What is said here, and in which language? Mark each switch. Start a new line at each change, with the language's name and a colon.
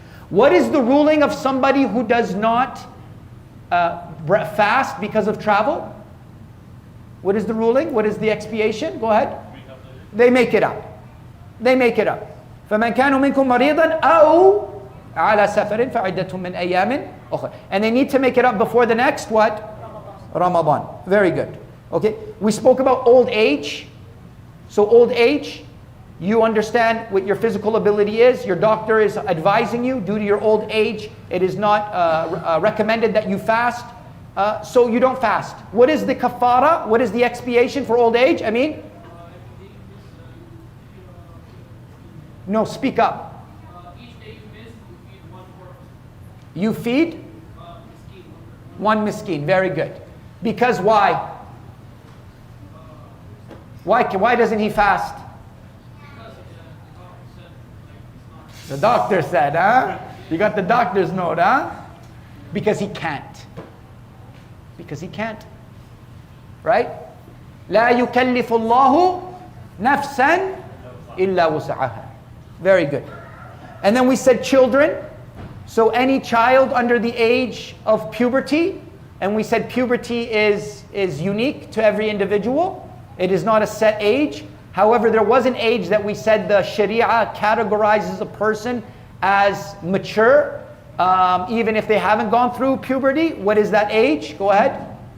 English: What is the ruling of somebody who does not fast because of travel? What is the ruling? What is the expiation? Go ahead. They make it up. They make it up.
Arabic: فَمَنْ كَانُوا مِنْكُمْ مَرِيضًا أَوْ على سفر فعدة من أيام أخرى.
English: And they need to make it up before the next what? Ramadan. Very good. Okay. We spoke about old age. So old age, you understand what your physical ability is. Your doctor is advising you, due to your old age, it is not recommended that you fast. So you don't fast. What is the kafara? What is the expiation for old age? I mean? No, speak up. Each day you miss, you feed one poor person. You feed? Miskin. One miskin. Very good. Because why? Why doesn't he fast? Because The doctor said, huh? You got the doctor's note, huh? Because he can't. Because he can't. Right?
Arabic: لا يكلف الله نفسا إلا وسعها.
English: Very good. And then we said children. So any child under the age of puberty, and we said puberty is unique to every individual. It is not a set age. However, there was an age that we said the Sharia categorizes a person as mature, even if they haven't gone through puberty. What is that age? Go ahead.